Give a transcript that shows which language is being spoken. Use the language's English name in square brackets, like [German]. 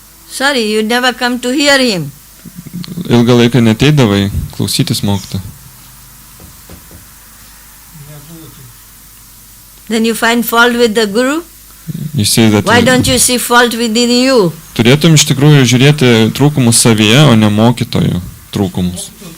[English] Sorry, you never come to hear him. [Lithuanian] Ilgą laiką neteidavai klausytis mokytojo. [English] Then you find fault with the Guru? You say that Why don't you see fault within you? [Lithuanian] turėtum iš tikrųjų žiūrėti trūkumus savyje, o ne mokytojo trūkumus.